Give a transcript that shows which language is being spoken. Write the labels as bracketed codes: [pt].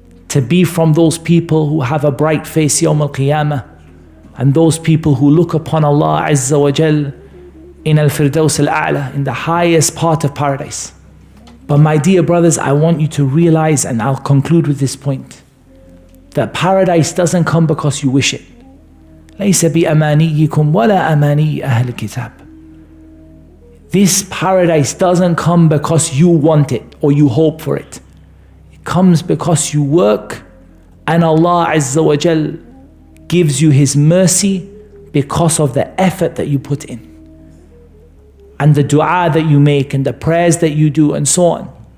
[en] To be from those people who have a bright face Yawm Al-Qiyamah, and those people who look upon Allah Azza wa Jal in Al-Firdaus Al-A'la, in the highest part of paradise. But my dear brothers, I want you to realize, and I'll conclude with this point, that paradise doesn't come because you wish it. [ar] ليس بأمانيكم ولا أماني أهل الكتاب. [en] This paradise doesn't come because you want it or you hope for it. It comes because you work, and Allah Azza wa Jal gives you His mercy because of the effort that you put in, and the dua that you make, and the prayers that you do, and so on.